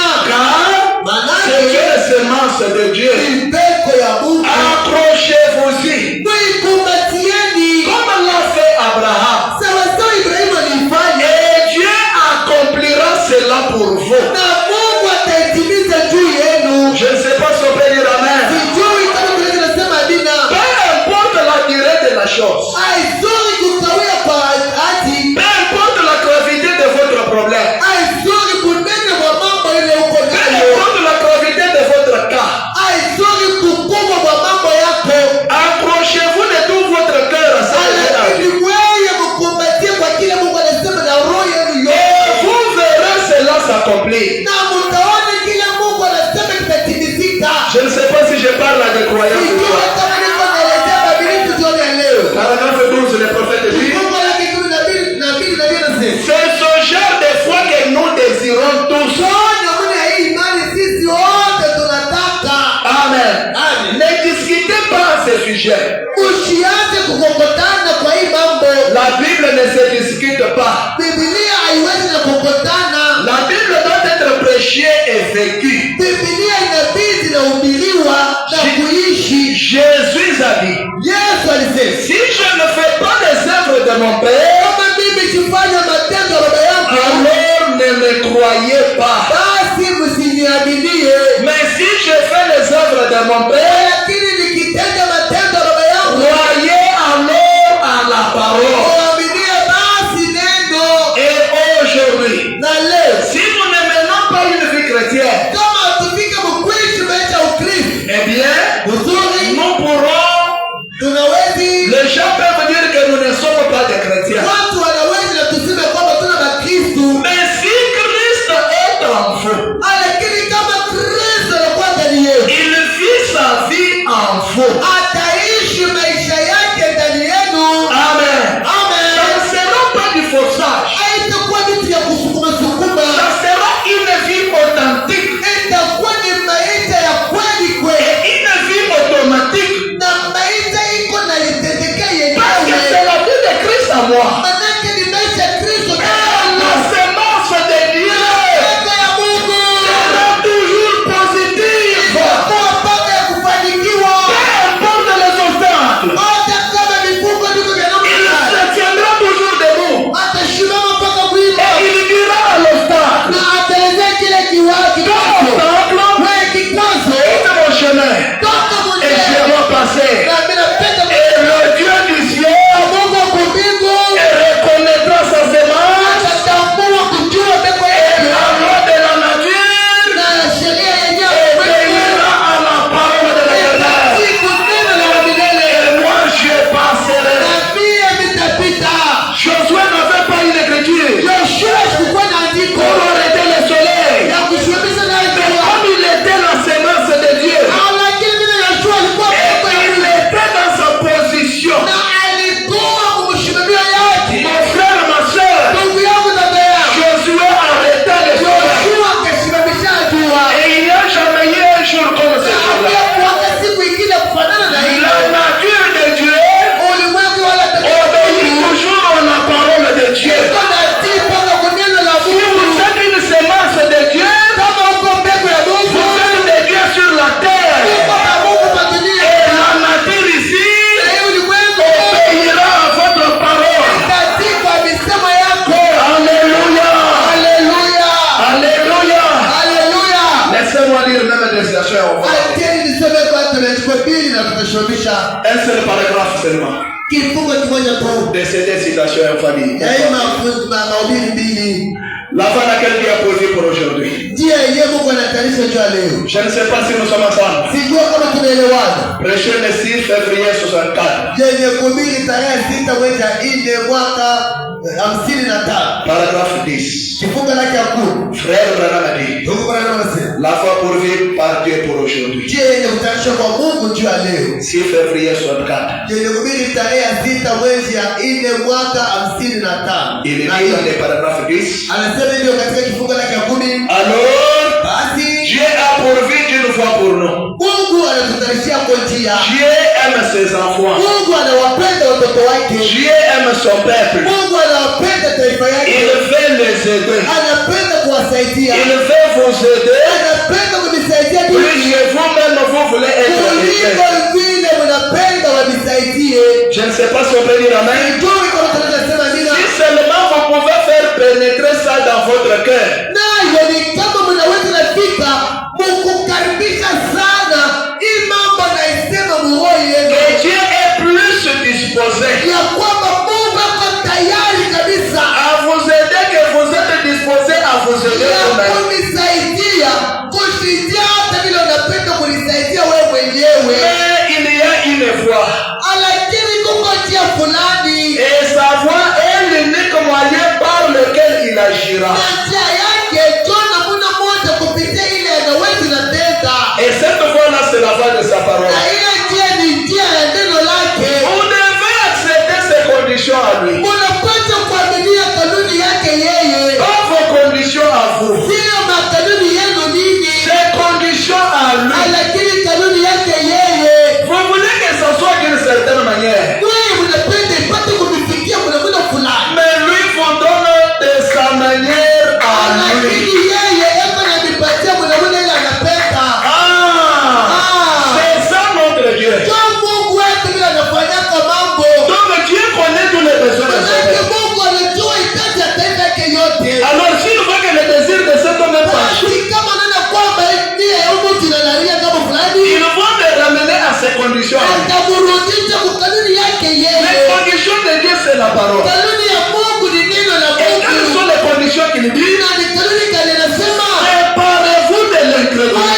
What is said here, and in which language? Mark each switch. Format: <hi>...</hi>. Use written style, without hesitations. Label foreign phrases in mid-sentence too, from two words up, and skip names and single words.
<fr>Car c'est</fr> <sw>Manake</sw> <fr>une semence de Dieu.</fr> <sw>ni mbegu ya Mungu.</sw> <fr>Accrochez-vous-y.</fr> <sw>Mwikumbatieni</sw> <fr>Comme l'a fait Abraham.</fr> <sw>sawasawa Ibrahimu alifanya,</sw> <fr>Et Dieu accomplira cela pour vous.</fr> <sw>na Mungu ataitimiza juu yenu.</sw> <fr>Je ne sais pas si on peut dire Amen.</fr> <sw>Sijui kama tunaweza nasema amina.</sw> <fr>Peu importe la durée de la chose.</fr> <sw>Haizuri kukawia kwa ahadi,</sw> <fr>Peu importe la gravité de votre problème.</fr> <sw>haizuri kunene kwa mambo ile uko</sw> <fr>Peu</fr> <sw>nayo,</sw> <fr>importe la gravité de votre cas.</fr> <sw>haizuri kukubwa kwa mambo yako,</sw> <fr>Accrochez-vous de tout votre cœur à ça.</fr> <sw>lakini wewe mkumbatie kwa kile Mungu anasema na roho yenu</sw> <fr>Et</fr> <sw>yote,</sw> <fr>vous verrez cela s'accomplir.</fr> <sw>na mtaona kile Mungu anasema kitatimizika.</sw> <fr>Je ne sais pas si je parle à des croyants.</fr> <sw>Sijui kama niko naelezea Biblia jioni ya leo.</sw> <fr>Paragraphe 12, le prophète dit,</fr> <sw>Mungu lake 12 na mbili anasema,</sw> <fr>c'est ce genre de foi que nous désirons tous.</fr> <sw>"Tuone mna hii imani sisi wote tunataka."</sw> <fr>Amen.</fr> <sw>Amen.</sw> <fr>Ne discutez pas à ce sujet.</fr> <sw>Usianze kukokotana kwa hii mambo.</sw> <fr>La Bible ne se discute pas.</fr> <sw>Biblia haiwezi na kukokotana.</sw> <fr>La Bible doit être prêchée et vécue.</fr> <sw>Biblia inabidi na uhubiriwa na kuishi.</sw> <fr>Jésus a dit,</fr> <sw>Yesu alisema,</sw> <fr>si je ne fais pas les œuvres de mon Père,</fr> <sw>kama mimi sifanya matendo ya baba yangu,</sw> <fr>alors ne me croyez pas.</fr> <sw>basi msiniaminie.</sw> <fr>Mais si je fais les œuvres de mon Père,</fr> <sw>Lakini nikitenda matendo ya baba yangu,</sw> <fr>croyez alors à la parole.</fr> <sw>muaminie basi neno.</sw> <fr>Et aujourd'hui,</fr> <sw>Na leo</sw> <fr>si nous ne menons pas une vie chrétienne,</fr> <sw>kama hatufika mkwishi maisha ya Ukristo</sw> <fr>eh bien,</fr> <sw>uzuri,</sw> <fr>nous pourrons,</fr> <sw>tunawezi</sw> <fr>les gens peuvent dire que nous ne sommes pas des chrétiens.</fr> <sw>watu wanawezi na tuseme kwamba tuna Bakristu,</sw> <fr>Mais si Christ est en vous,</fr> <sw>lakini kama Kristo anakuwa ndani yetu,</sw> <fr>il vit sa vie en vous.</fr> <sw>ataishi maisha yake ndani yenu.</sw> <fr>Amen.</fr> <sw>Amen.</sw> <fr>Ça ne sera pas du forçage.</fr> <sw>Haitakuwa vitu vya kusukuma sukuma,</sw> <fr>Ça sera une vie authentique</fr> <sw>itakuwa ni maisha ya kweli kweli,</sw> <fr>et une vie automatique.</fr> <sw>na maisha iko na litendekea</sw> <fr>Parce que</fr> <sw>yenyewe,</sw> <fr>c'est la vie de Christ à moi.</fr> <sw>manake ni maisha ya Kristo</sw> <fr>Et</fr> <sw>ndani</sw> <fr>la</fr> <sw>yangu.</sw> <fr>semence de Dieu</fr> <sw>Pesa ya Mungu</sw> <fr>sera toujours positive.</fr> <sw>itakuwa mpaka ya kufanikiwa,</sw> <fr>Peu importe les obstacles,</fr> <sw>hata kama vifungo ndivyo vya namna</sw> <fr>il</fr> <sw>gani,</sw> <fr>se tiendra toujours debout.</fr> <sw>atasimama mpaka kuimba</sw> <fr>Et il dira à l'obstacle,</fr> <sw>na ataelezea kile kiwaki</sw> <fr>obstacle,</fr> <sw>wewe kikwazo</sw> <fr>quitte mon chemin</fr> <sw>toka</sw> <fr>et je</fr> <sw>mwenyewe,</sw> <fr>dois passer.</fr> <sw>na mimi napenda</sw> <fr>Et le Dieu du ciel</fr> <sw>Mungu wa mbingu</sw> <fr>reconnaîtra sa semence</fr> <sw>atatambua kujua mbegu</sw> <fr>et</fr> <sw>yake</sw> <fr>la loi de la nature</fr> <sw>na sheria</sw> <fr>et</fr> <sw>yenyewe</sw> <fr>veillera à la parole de l'Éternel.</fr> <sw>siku neno la milele,</sw> <fr>Et moi je passerai.</fr> <sw>na mie nitapita.</sw> <fr>Josué n'avait pas une écriture</fr> <sw>Yoshua sikuwa na andiko</sw> <fr>pour arrêter le soleil.</fr> <sw>ya kusimamisha naye</sw> <fr>Mais</fr> <sw>jua,</sw> <fr>comme il était la semence de Dieu,</fr> <sw>lakini vile Yoshua alikuwa</sw> <fr>et</fr> <sw>mbegu ya</sw> <fr>il</fr> <sw>Mungu</sw> <fr>était dans sa position,</fr> <sw>na alikuwa kumshimamia yake.</sw> <fr>mon frère, ma soeur,</fr> <sw>Ndugu yangu na dada yangu,</sw> <fr>Josué arrêta le soleil.</fr> <sw>Yoshua akasimamisha jua,</sw> <fr>Et il n'y a jamais eu un jour comme ce</fr> <sw>na</sw> <fr>jour-là.</fr> <sw>hakuwa siku ingine kufanana na</sw> <fr>La</fr> <sw>hiyo.</sw> <fr>nature de Dieu</fr> <sw>Ulimwengu wala</sw> <fr>obéit toujours à la parole de Dieu.</fr> <sw>iko na tii mpaka kwa neno la</sw> <fr>Si vous</fr> <sw>Mungu.</sw> <fr>êtes une semence de Dieu,</fr> <sw>Kama uko mbegu ya</sw> <fr>vous</fr> <sw>Mungu,</sw> <fr>êtes de Dieu sur la</fr> <sw>uko</sw> <fr>terre.</fr> <sw>na Mungu kwa dunia,</sw> <fr>Et la nature ici</fr> <sw>na hii ulimwengu</sw> <fr>obéira à votre parole.</fr> <sw>itatii kwa misemo yako.</sw> <fr>Alléluia.</fr> <sw>Haleluya,</sw> <fr>Alléluya.</fr> <sw>haleluya.</sw> <fr>Laissez-moi lire même des citations au revoir.</fr> <sw>Acheni niseme kwa tunachukua pili na tutashomisha</sw> <fr>Un seul paragraphe seulement</fr> <sw>kifungo kimoja tu</sw> <fr>de ces deux citations en famille.</fr> <sw>ya hii mahubiri mbili.</sw> <fr>La fin à laquelle Dieu a posé pour aujourd'hui.</fr> <sw>Njia yenyewe Mungu anatayarisha jua leo.</sw> <fr>Je ne sais pas si nous sommes ensemble.</fr> <sw>Sijua kama tunaelewana.</sw> <fr>Prêché le 6 février 64.</fr> <sw>Yenye kuhubiri tarehe 6 mwezi wa 4 mwaka 55</sw> <fr>paragraphe 10.</fr> <sw>kifungu lake ya 10.</sw> <fr>Frère Branham a dit,</fr> <sw>Ndugu Branham anasema</sw> <fr>la foi pourvue par Dieu pour aujourd'hui.</fr> <sw>je yenye kutayarishwa kwa Mungu juu ya leo.</sw> <fr>6 février 64.</fr> <sw>Yenye kuhubiri tarehe ya 6 mwezi ya 4 mwaka 55.</sw> <fr>Il est dit dans le paragraphe 10.</fr> <sw>Anasema hivyo katika kifungu lake ya 10.</sw> <fr>Alors,</fr> <sw>Basi</sw> <fr>Dieu a pourvu d'une fois pour nous.</fr> <sw>Mungu anatutayarishia kwa njia.</sw> <fr>Dieu aime ses enfants.</fr> <sw>Mungu anawapenda watoto wake.</sw> <fr>Dieu aime son peuple.</fr> <sw>Mungu anawapenda taifa yake.</sw> <fr>Il veut les aider.</fr> <sw>Anapenda kuwasaidia.</sw> <fr>Il veut vous aider.</fr> <sw>Anapenda kunisaidia tu.</sw> <fr>Plus que vous-même vous voulez être aidé.</fr> <sw>Kuliko vile mnapenda wanisaidie.</sw> <fr>Je ne sais pas si on peut dire amen.</fr> <sw>Sijui kama tunasema nini.</sw> <fr>Si seulement vous pouvez faire pénétrer ça dans votre cœur.</fr> <sw>Nayo ni kama mnaweza nafika mkukaribisha sana hii mambo naisema muroho yenu.</sw> <fr>Que Dieu est plus disposé</fr> <sw>Ya kwamba Mungu ako tayari kabisa.</sw> <fr>à vous aider que vous êtes disposé à vous aider</fr> <sw>Ya</sw> <fr>vous-même.</fr> <sw>kunisaidia kushindia hata vile unapenda kunisaidia wewe mwenyewe.</sw> <fr>Mais il y a une voie.</fr> <sw>Lakini kuko njia fulani.</sw> <fr>Et sa voie est l'unique moyen par lequel il agira.</fr> <sw>Na njia yake jona muna moja kupitia ile anawezi na tenda.</sw> <fr>Et cette voie-là, c'est la voie de sa parole.</fr> <sw>Na ile njia ni njia ya neno lake.</sw> <fr>Vous devez accepter ses conditions à lui.</fr> <sw>Unapata kuaminia kanuni yake yeye.</sw> <fr>Pas vos conditions à vous.</fr> <sw>Sio makanuni yenu nini.</sw> <fr>Ses conditions à lui.</fr> <sw>Lakini kanuni yake yeye.</sw> <fr>Vous voulez que ça soit d'une certaine manière.</fr> <sw>Wewe unapenda ipate kumifikia kuna muda fulani.</sw> <fr>Mais lui vous donne de sa manière à lui.</fr> <sw>Lakini yeye eko na mipatia kuna muda ile anapenda.</sw> <fr>C'est ça notre Dieu.</fr> <sw>Kwa Mungu wetu vile anafanyaka mambo.</sw> <fr>Donc Dieu connaît tous les besoins de son peuple.</fr> <sw>Mungu anajua hitaji ya taifa yake yote.</sw> <fr>Alors s'il voit que le désir de cet homme est penché,</fr> <sw>Basi kama unaona kwamba nia ya Mungu inalalia kama fulani.</sw> <fr>il va le ramener à ses conditions.</fr> <sw>Atamrudisha kwa kanuni yake</sw> <fr>Les</fr> <sw>yeye.</sw> <fr>conditions de Dieu, c'est la parole.</fr> <sw>Kanuni ya Mungu ni neno la</sw> <fr>Et quelles</fr> <sw>Mungu.</sw> <fr>sont les conditions qu'il dit?</fr> <sw>Na ni kanuni gani nasema?</sw> <fr>Séparez-vous de l'incrédulité.</fr>